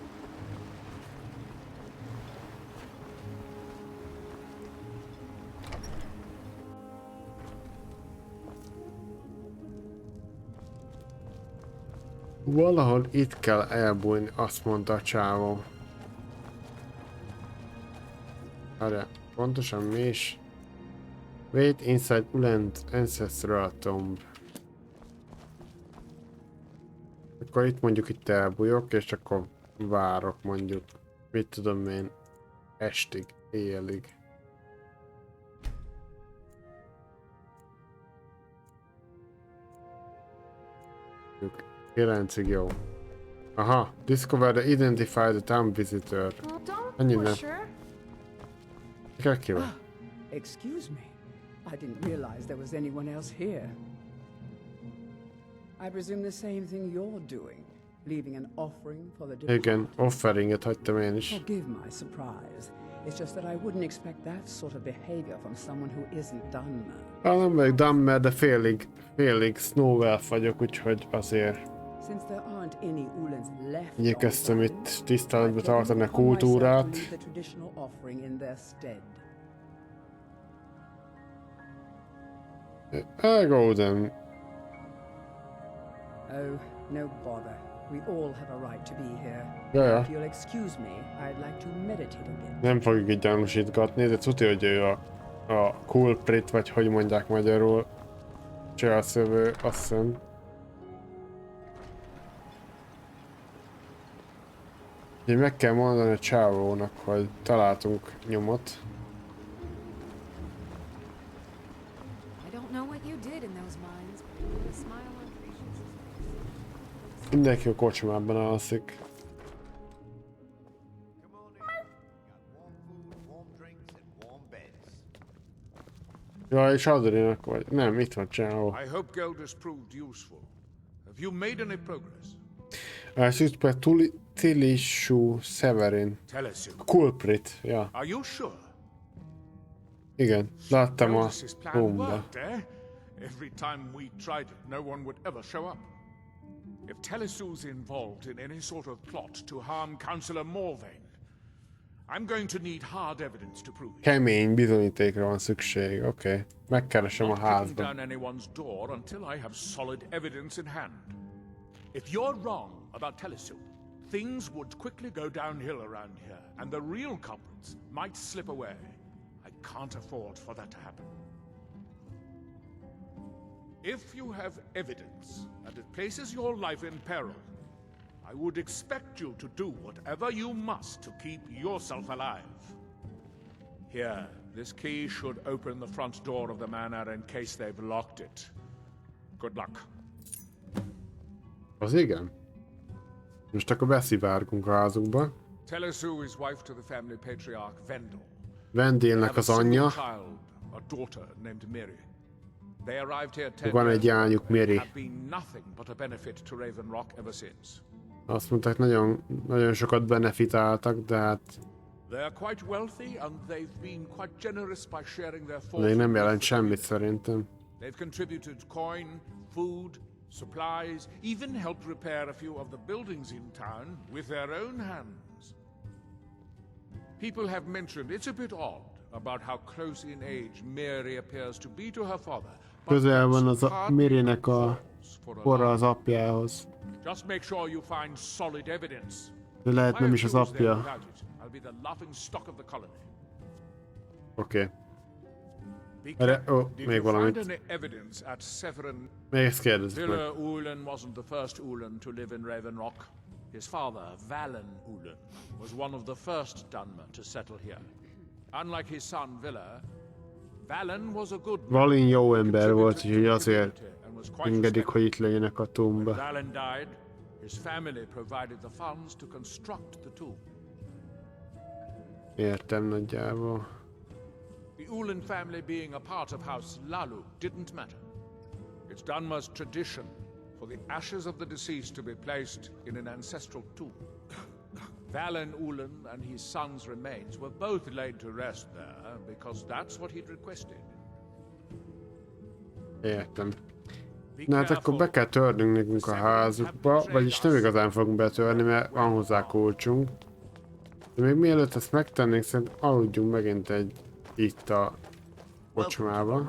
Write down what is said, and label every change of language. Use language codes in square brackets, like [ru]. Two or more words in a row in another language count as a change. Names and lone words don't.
[hu] Valahol itt kell elbújni, azt mondta a csávó. Várjál, pontosan mi is? [en] Wait inside Ulan's ancestral tomb. [hu] Akkor itt mondjuk itt elbújok, és akkor várok mondjuk, mit tudom én, estig, éjjelig. Mondjuk 9-ig jó. [en] Aha, discover the identify the town visitor. [hu] Ennyi nem. Kell. [en] Excuse me. I didn't realize there was anyone else here. I presume the same thing you're doing, leaving an offering for the departed. [hu] Igen, offeringet hagytam én is. [en] Forgive my surprise. It's just that I wouldn't expect that sort of behavior from someone who isn't Dunmer. [hu] Nem vagyok Dunmer, de félig Snow Elf vagyok, úgyhogy azért [en] Since there aren't any Ulans left, [hu] igyekeztem itt tiszteletbe tartani a kultúrát. [en] the traditional offering in their stead. Golden. Oh, no bother. We all have a right to be here. [hu] Ja. [en] If you'll excuse me, I'd like to meditate a bit. [hu] Nem fogjuk itt gyanúsítgatni, de tudja, hogy ő a culprit, vagy hogy mondják magyarul, cselszövő, azt hiszem. Úgyhogy meg kell mondani a csávónak, hogy találtunk nyomot. Mindenki a kocsmában alszik. Ja, és Adrinak vagy. Nem, itt van csávó. [en] I hope Gelders proved useful. Have you made any progress? [hu] Elszűzt be Tilishu Severin. Culprit, ja. [en] Are you sure? [hu] Igen, láttam a [en] Gelders' plan [hu] roomba. [en] worked, eh? Every time we tried it, no one would ever show up. If Telesu's involved in any sort of plot to harm Councillor Morvain, I'm going to need hard evidence to prove it. [hu] Kemény bizonyítékra van szükség, oké. Megkeresem a [en] Not kicking [hu] házban. [en] down anyone's door until I have solid evidence in hand. If you're wrong about Telesu, things would quickly go downhill around here, and the real culprits might slip away. I can't afford for that to happen. If you have evidence and it places your life in peril, I would expect you to do whatever you must to keep yourself alive. Here, this key should open the front door of the manor in case they've locked it. Good luck. [hu] Az igen. Most akkor beszivárgunk a házukba. [en] Telesu is wife to the family patriarch Vendel. [hu] Vendélnek az anyja. [en] Child, a daughter named Miri. They arrived here 10 [hu] Van egy [en] years [hu] lányuk, [en] ago and [hu] Miri. [en] have been nothing but a benefit to Raven Rock ever since. [hu] Azt mondták, nagyon sokat benefitáltak, de hát [en] They are quite wealthy and they've been quite generous by sharing their [hu] még [en] fortune. [hu] nem jelent semmit szerintem. [en] They've contributed coin, food, supplies, even helped repair a few of the buildings in town with their own hands. People have mentioned it's a bit odd about how close in age Mary appears to be to her father. [hu] Közel van az a Mirinek a kora az apjához. [en] Just make sure you find solid evidence. [hu] De lehet nem is az apja. [en] I'll be the laughing stock of the colony. [hu] Oké. Erre, még valamit. Még ezt kérdezzük meg. [en] Villa Ulen wasn't the first Ulen to live in Raven Rock. His father, Valen Ulen, was one of the first Dunmer to settle here. Unlike his son Villa, Valen was a good man. [hu] Valin jó ember volt, úgyhogy azért engedik, hogy itt legyenek a tomba. [en] When Valen died, his family provided the funds to construct the tomb. Értem nagyjából. The Ulen family being a part of House Lalu didn't matter. It's Dunmer's tradition for the ashes of the deceased to be placed in an ancestral tomb. Valen Ulen and his son's remains were both laid to rest there because that's what he'd requested. [hu] Értem. Na hát akkor be kell törnünk nekünk a házukba, vagyis nem igazán fogunk betörni, mert van hozzá kulcsunk. De még mielőtt ezt megtennénk, szerintem aludjunk megint itt a kocsmában.